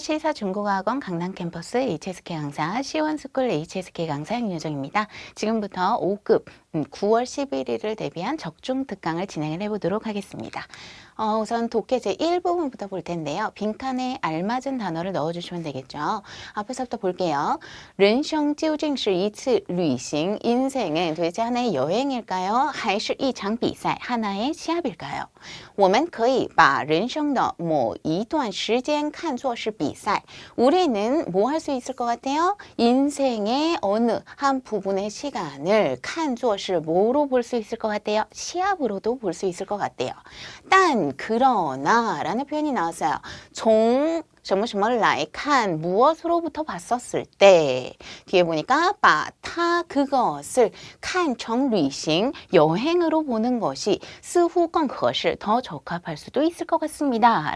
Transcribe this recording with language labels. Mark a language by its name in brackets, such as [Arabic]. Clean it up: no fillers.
[Korean] 시사중국어학원 강남 캠퍼스 HSK 강사 시원스쿨 HSK 강사 윤여정입니다. 지금부터 5급 9월 11일을 대비한 적중 특강을 진행을 해보도록 하겠습니다. 우선 독해 제1부분부터 볼 텐데요. 빈칸에 알맞은 단어를 넣어주시면 되겠죠. 앞에서부터 볼게요. [Chinese] 人生究竟是一次旅行 [Korean] 인생은 도대체 하나의 여행일까요? [Chinese] 还是一场比赛 [Korean] 하나의 시합일까요? [Chinese] 我们可以把人生的某一段时间看作是比赛. [Korean] 우리는 뭐 할 수 있을 것 같아요? 인생의 어느 한 부분의 시간을 看作是 뭐로 볼 수 있을 것 같아요? 시합으로도 볼 수 있을 것 같아요. 단 그러나 라는 표현이 나왔어요. [Chinese] 从什么什么来看 [Korean] 무엇으로부터 봤었을 때 뒤에 보니까 把它 그것을 [Chinese] 看成旅行 [Korean] 여행으로 보는 것이 [Chinese] 似乎更合适 [Korean] 더 적합할 수도 있을 것 같습니다.